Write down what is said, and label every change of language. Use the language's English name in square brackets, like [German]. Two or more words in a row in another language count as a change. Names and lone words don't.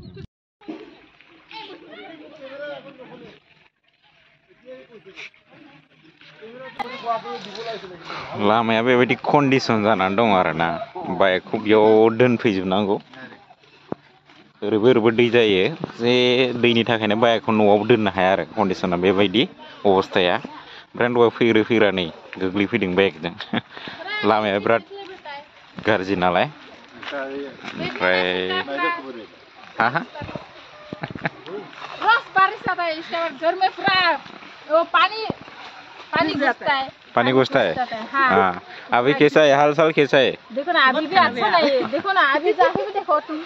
[Bodo] लामाया बेबायदि कन्डिसन जानानै दं आरोना बाइकखौ बेयाव दोनफैजोबनांगौ ओरैबो दै जायो जे दैनि थाखायनो बाइकखौ न'आव दोननो हाया आरो कन्डिसना बेबायदि अबस्थाया ओमफ्राय दहाय फैग्रा नै गोग्लैफैदों बाइकजों लामाया बिराद गाज्रि नालाय ओमफ्राय [Hindi] पानी घुसता है हाँ अभी कैसा है हाल चाल कैसा है देखो ना अभी भी अच्छा नहीं है देखो ना अभी जाके भी देखो तुम